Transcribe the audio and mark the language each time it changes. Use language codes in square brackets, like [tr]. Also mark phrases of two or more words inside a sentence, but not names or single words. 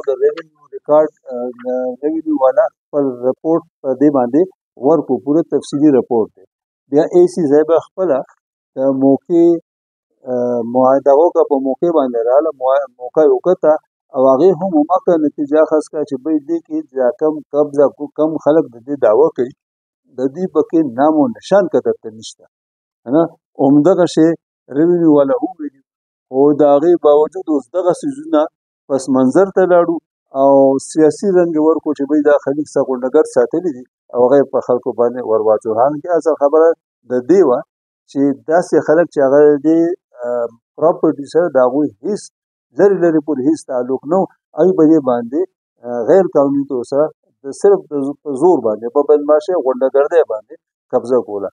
[ps] د ریونیو ریکارډ ریونیو والا خپل رپورټ په دې باندې ورکړو، پوره تفصیلي رپورټ دی. بیا اے سی صاحب خپله د موقع معاهده وکړه، په موقع باندې راغله، موقع یې وکته او هغې هم هماغه نتیجه اخذ کړه چې بهی دې کې دا کم قبضه کم خلک د دې دعوه کوي د دې پکې نام و نشان که درته نشته نه. همدغه شی ریونیو والا وویلي، خو د هغې باوجود اوس دغه څیزونه پس منظر ته لاړو او سیاسي رنګ یې ورکړو چې بهی دا خلیق څه غونډګر ساتلي دي او هغه یې په خلکو باندې ور واچول. حالانکې اصل خبره د دې وه چې داسې خلک چې هغه دې پراپرټي سره د هغوی هېڅ لرې پورې هېڅ تعلق نه و، هغوی په دې باندې غیر قانوني طور سره صرف په زور باندې په بدماشۍ غونډګردۍ باندې قبضه کوله.